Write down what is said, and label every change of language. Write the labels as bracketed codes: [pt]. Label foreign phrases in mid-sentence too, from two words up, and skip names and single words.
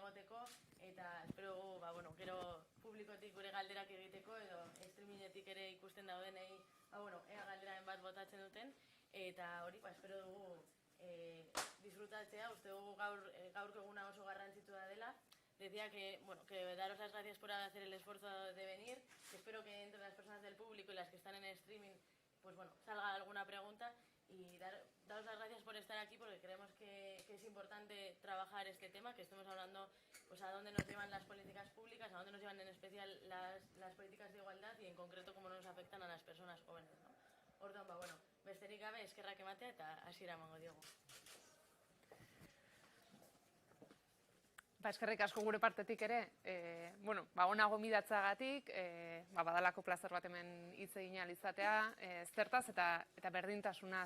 [eu] egiteko, eta espero dugu, gero publikotik gure galderak egiteko, edo streamingetik ere ikusten daudenei, ea galderaren bat botatzen duten, eta hori, espero dugu disfrutatzea, uste dugu gaurko eguna oso garrantzitsua dela. [es] Decía que daros las gracias por hacer el esfuerzo de venir, que espero que entre las personas del público y las que están en streaming, salga alguna pregunta, y daros las gracias por estar aquí, porque creemos que es importante trabajar este tema, que estemos hablando a dónde nos llevan las políticas públicas, a dónde nos llevan en especial las políticas de igualdad y en concreto cómo nos afectan a las personas jóvenes, ¿no? [eu] Orduan, besterik gabe eskerrak ematea eta hasiera emango diogu. Eskerrik asko gure partetik ere, ona gomidatzagatik, badalako plazer bat hemen hitz egin ahal izatea, zertaz eta berdintasunaz.